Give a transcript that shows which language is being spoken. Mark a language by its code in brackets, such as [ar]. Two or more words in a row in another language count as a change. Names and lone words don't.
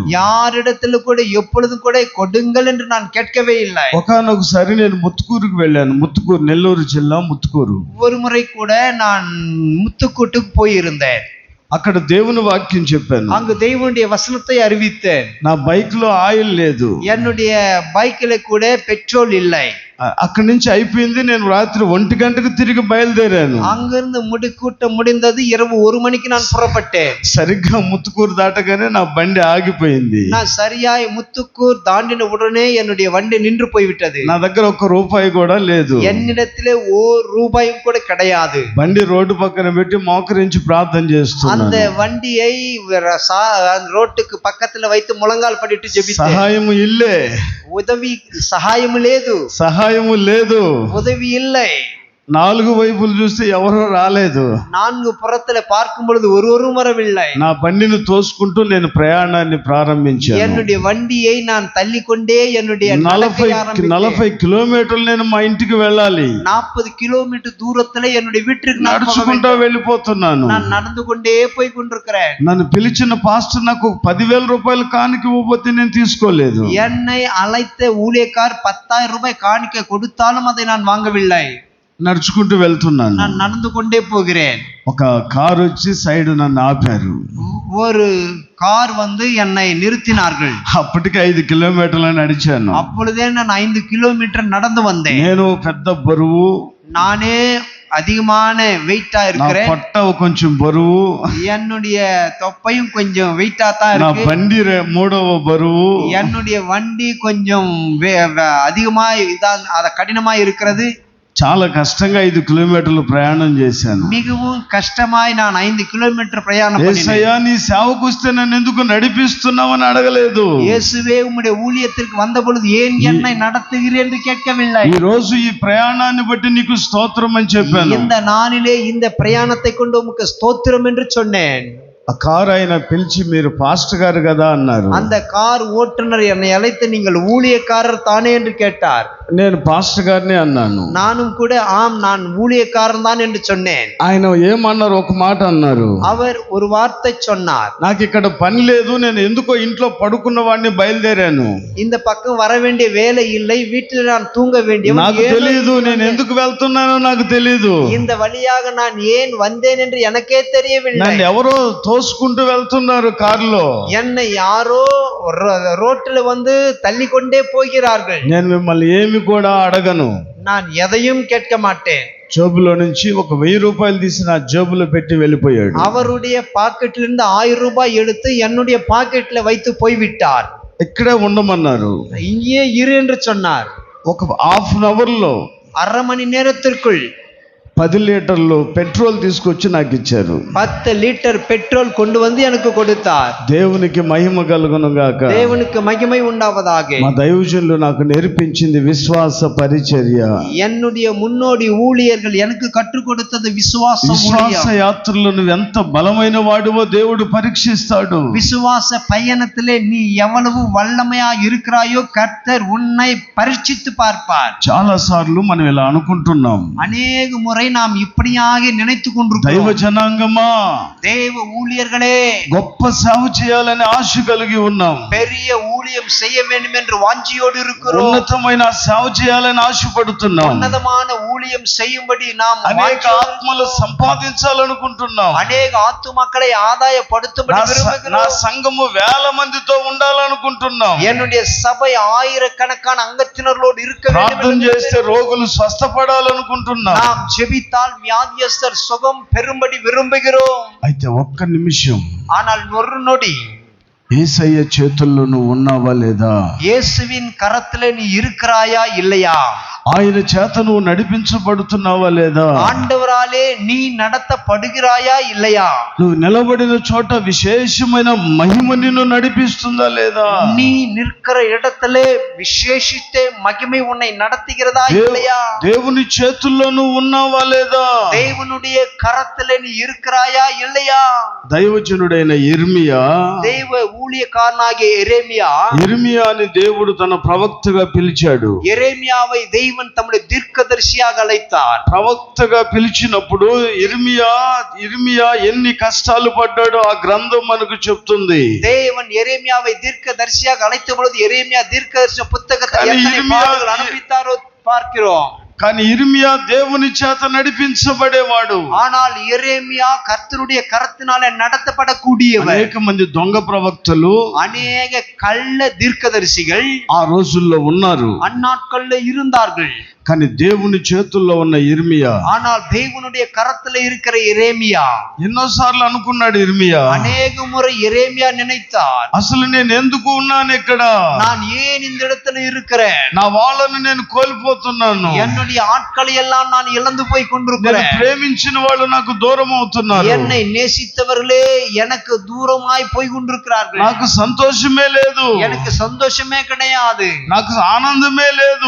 [ta] யாரிடத்தில் கூட எப்பொழுதும் கூட கொடுங்கள் என்று நான் கேட்கவே இல்லை [te] ఒకనొకసారి నేను ముత్తుకూరుకు వెళ్ళాను ముత్తుకూరు నెల్లూరు జిల్లా ముత్తుకూరు [ta] ஒரு முறை கூட நான் முத்துக்கூட்டுக்கு போயிருந்தேன் [te] అక్కడ దేవుని వాక్యం చెప్పాను [ta] அங்கு தேவனுடைய வசனத்தை அறிவித்தேன் [te] నా బైక్ లో ఆయిల్ లేదు [ta] என்னுடைய பைக்கில கூட பெட்ரோல் இல்லை [te] అక్కడి నుంచి అయిపోయింది నేను రాత్రి 1 గంటకు తిరిగి బయలుదేరాను [ta] அங்கிருந்து கூட்டம் முடிந்தது இரவு 1 மணிக்கு நான் புறப்பட்டேன் [te] సరిగ్గా ముత్తుకూరు దాటగానే నా బండి ఆగిపోయింది [ta] நான் சரியாய் முத்துக்கூர் தாண்டின உடனே என்னுடைய வண்டி நின்று போய்விட்டது [te] నా దగ్గర 1 రూపాయి కూడా లేదు [ta] என்னிடத்திலே ஒரு ரூபாயும் கூட கிடையாது [te] బండి రోడ్డు పక్కన పెట్టి మోకరించి ప్రార్థన చేస్తున్నాను [ta] அந்த வண்டியை ரோட்டுக்கு பக்கத்துல வைத்து முழங்கால் படிட்டு ஜெபித்தேன் [te] సహాయము ఇల్లే உதவி సహాయము లేదు సహాయము లేదు [ta] உதவி இல்லை [te] 4 వైపులు చూస్తే ఎవరూ రాలేదు [ta] 4 புறத்துல பார்க்கும் பொழுது ஒருவரும் வரவில்லை [te] నా బండిని తోసుకుంటూ నేను ప్రయాణాన్ని ప్రారంభించాను [ta] என்னுடைய வண்டியை நான் தள்ளிக்கொண்டே என்னுடைய [te] 40 కిలోమీటర్లు నేను మా ఇంటికి వెళ్ళాలి [ta] 40 கிலோமீட்டர் தூரத்துல என்னுடைய வீட்டுக்கு [te] నడుచుకుంటూ వెళ్ళిపోతున్నాను [ta] நான் நடந்து கொண்டே போய் கொண்டிருக்கிறேன் [te] నన్ను పిలిచిన పాస్టర్ నాకు 10,000 రూపాయలు కానుక ఇవ్వబోతే నేను తీసుకోలేదు [ta] என்னை அழைத்த ஊழியக்கார் 10,000 ரூபாய் காணிக்கை கொடுத்தாலும் அதை நான் வாங்கவில்லை [te] నడుచుకుంటూ వెళ్తున్నాను. [ta] நான் நடந்து கொண்டே போகிறேன். [te] ఒక కారు వచ్చి సైడ్ నన్ను ఆపారు. [ta] ஒரு கார் வந்து என்னை நிறுத்தினார்கள். [te] అప్పటికి 5 కిలోమీటర్లు నడిచాను. [ta] அப்பொழுதே நான் 5 கிலோமீட்டர் நடந்து வந்தேன். [te] నేను పెద్ద బరువు, [ta] நானே அதிகமான வெயிட்டா [te] నా [ta] இருக்கிறேன். [te] పొట్ట కొంచెం బరువు, [ta] என்னுடைய தொப்பையும் கொஞ்சம் வெயிட்டா தான் [te] నా [ta] இருக்கு. [te] బండి 3వ బరువు. [ta] என்னுடைய வண்டி கொஞ்சம் அதிகமா அத கடினமா இருக்கிறது. [te] చాలా కష్టంగా 5 కిలోమీటర్లు ప్రయాణం చేశాను. [ta] மிகவும் கஷ்டமாய் நான் 5 கிலோமீட்டர் பிரயாணம் [te] యేసయ్యా [ta] பண்ணினேன். [te] నీ సేవకు వస్తే నన్ను ఎందుకు నడిపిస్తున్నావని అడగలేదు. [ta] இயேசுவே உம்முடைய ஊழியத்திற்கு வந்த பொழுது ஏன் என்னை நடத்துகிறீர் என்று கேட்கவில்லை. [te] ఈ రోజు ఈ ప్రయాణాన్ని బట్టి నీకు స్తోత్రం అని చెప్పాను. [ta] இந்த நாளிலே இந்த பிரயாணத்தை கொண்டு உமக்கு ஸ்தோத்திரம் என்று சொன்னேன். [te] ఆ కారు ఆయన పిలిచి మీరు పాస్టర్ గారు కదా అన్నారు. [ta] அந்த கார் ஓட்டுநர் என்னை அழைத்து நீங்கள் ஊழியக்காரர் தானே என்று கேட்டார். [te] నేను పాస్టర్ గారిని అన్నాను. [ta] நானும் கூட ஆம் நான் ஊழியக்காரன் தான் என்று சொன்னேன். [te] ఆయన ఏమన్నారు, ఒక మాట అన్నారు. [ta] அவர் ஒரு வார்த்தை சொன்னார். [te] నాకు ఇక్కడ పని లేదు, నేను ఎందుకో ఇంట్లో పడుకున్న వాడిని బయలుదేరాను. [ta] இந்த பக்கம் வர வேண்டிய வேலை இல்லை, வீட்டில் நான் தூங்க வேண்டியவன். [te] నాకు తెలియదు, నేను ఎందుకు వెళ్తున్నానో నాకు తెలియదు. [ta] இந்த வழியாக நான் ஏன் வந்தேன் என்று எனக்கே தெரியவில்லை. [te] నన్ను ఎవరో తోసుకుంటూ వెళ్తున్నారు కారులో. [ta] என்னை யாரோ ரோட்டில் வந்து தள்ளி கொண்டே போகிறார்கள். [te] నేను మిమ్మల్ని ఏమి కూడా అడగను. [ta] நான் எதையும் கேட்க மாட்டேன். [te] జేబులో నుంచి ఒక 1000 రూపాయలు తీసి నా జేబులో పెట్టి వెళ్ళిపోయాడు. [ta] அவருடைய பாக்கெட்ல இருந்து 1000 ரூபாய் எடுத்து என்னுடைய பாக்கெட்ல வைத்து போய்விட்டார். [te] ఇక్కడే ఉండమన్నారు. [ta] இங்கே இரு என்று சொன்னார். [te] ఒక [en] half an hour [te] లో [ta] அரை மணி நேரத்திற்குள் [te] 10 లీటర్లు పెట్రోల్ తీసుకొచ్చి నాకు ఇచ్చారు. [ta] 10 லிட்டர் பெட்ரோல் கொண்டு வந்து எனக்கு கொடுத்தார். [te] దేవునికి మహిమ కలుగును గాక. [ta] தேவனுக்கு மகிமை உண்டாவதாக. [te] మా దైవజనులు నాకు నేర్పించింది విశ్వాస పరిచర్య. [ta] என்னுடைய முன்னோடி ஊழியர்கள் எனக்கு கற்றுக் கொடுத்தது விசுவாச [te] విశ్వాస యాత్రలో నువ్వు ఎంత బలమైన వాడివో దేవుడు పరీక్షిస్తాడు. [ta] விசுவாச பயணத்திலே நீ எவ்வளவு வல்லமையா இருக்கிறாயோ கர்த்தர் உன்னை பரீட்சித்து பார்ப்பார். [te] చాలా సార్లు మనం ఇలా అనుకుంటున్నాం. [ta] அநேக முறை நாம் இப்படியாக நினைத்துக் கொண்டிருக்கிறோம். [te] దైవ జనాంగమా, [ta] தேவ ஊழியர்களே, [te] గొప్ప సేవ చేయాలని ఆశ కలిగి ఉన్నాం. [ta] பெரிய ஊழியம் செய்ய வேண்டும் என்று வாஞ்சியோடு இருக்கிறோம். [te] ఉన్నతమైన సేవ చేయాలని ఆశపడుతున్నాం. [ta] ఉన్నతமான ஊழியம் செய்யும்படி நாம் [te] అనేక ఆత్మలు సంపాదించాలనుకుంటున్నాం. [ta] అనేక ఆత్మమக்களை ఆదాయపడుతుம்படி [te] నా [ta] விரும்புகிறோம். [te] సంఘము 1000 మందితో ఉండాలనుకుంటున్నాం. [ta] என்னுடைய சபை ஆயிரக்கணக்கான அங்கத்தினர்களோடு இருக்க வேண்டும். [te] ప్రార్థన చేస్తే రోగులు స్వస్థపడాలనుకుంటున్నాం. [ta] நாம் ஜெபித்தால் வியாதியஸ்தர் சுகம் பெறும்படி விரும்புகிறோம். [te] అయితే ఒక్క నిమిషం, [ta] ஆனால் ஒரு நொடி [te] యేసయ్య చేతుల్లో నువ్వు ఉన్నావా లేదా? [ta] இயேசுவின் கரத்திலே நீ இருக்கிறாயா இல்லையா? [te] ఆయన చేత నువ్వు నడిపించబడుతున్నావా లేదా? [ta] ஆண்டவராலே நீ நடத்தப்படுகிறாயா இல்லையா? [te] నువ్వు నిలబడిన చోట విశేషమైన మహిమ నిన్ను నడిపిస్తుందా లేదా? [ta] நீ நிற்கிற இடத்திலே விசேஷித்த மகிமை உன்னை நடத்துகிறதா இல்லையா? [te] దేవుని చేతుల్లో నువ్వు ఉన్నావా లేదా? [ta] தேவனுடைய கரத்திலே நீ இருக்கிறாயா இல்லையா? [te] దైవజనుడైన యిర్మియా, [ta] தேவ ஊழியக்காரனாகிய [te] యిర్మియాని దేవుడు తన ప్రవక్తగా పిలిచాడు. [ta] எரேமியாவை தெய்வன் தம்முடைய தீர்க்கதரிசியாக அழைத்தார். [te] ప్రవక్తగా పిలిచినప్పుడు యిర్మియా ఎన్ని కష్టాలు పడ్డాడో ఆ గ్రంథం మనకు చెప్తుంది. [ta] தேவன் எரேமியாவை தீர்க்கதரிசியாக அழைத்த பொழுது எரேமியா தீர்க்கதரிசன புத்தகத்தை எத்தனை பாடுகள் அனுபவித்தாரோ பார்க்கிறோம். [te] కానీ యిర్మియా దేవుని చేత నడిపించబడేవాడు. [ta] ஆனால் எரேமியா கர்த்தருடைய கரத்தினாலே நடத்தப்படக்கூடியவர். [te] అనేక మంది దొంగ ప్రవక్తలు, [ta] அநேக கள்ள தீர்க்கதரிசிகள் [te] ఆ రోజుల్లో ఉన్నారు. [ta] அந்நாட்கள்ல இருந்தார்கள். [te] కానీ దేవుని చేతుల్లో ఉన్న యిర్మియా, [ta] ஆனால் தேவனுடைய கரத்துல இருக்கிற எரேமியா [te] ఎన్నోసార్లు అనుకున్నాడు యిర్మియా, [ta] அநேக முறை எரேமியா நினைத்தார், [te] అసలు నేను ఎందుకు ఉన్నాను ఇక్కడ? [ta] நான் ஏன் இந்த இடத்துல இருக்கிறேன்? [te] నా వాళ్ళను నేను కోల్పోతున్నాను. [ta] என்னுடைய ஆட்களை எல்லாம் நான் இழந்து போய் [te] నేను [ta] கொண்டிருக்கிறேன். [te] ప్రేమించిన వాళ్ళు నాకు దూరం అవుతున్నారు. [ta] என்னை நேசித்தவர்களே எனக்கு தூரமாய் போய் கொண்டிருக்கிறார்கள். [te] నాకు సంతోషమే లేదు, [ta] எனக்கு சந்தோஷமே கிடையாது, [te] నాకు ఆనందమే లేదు.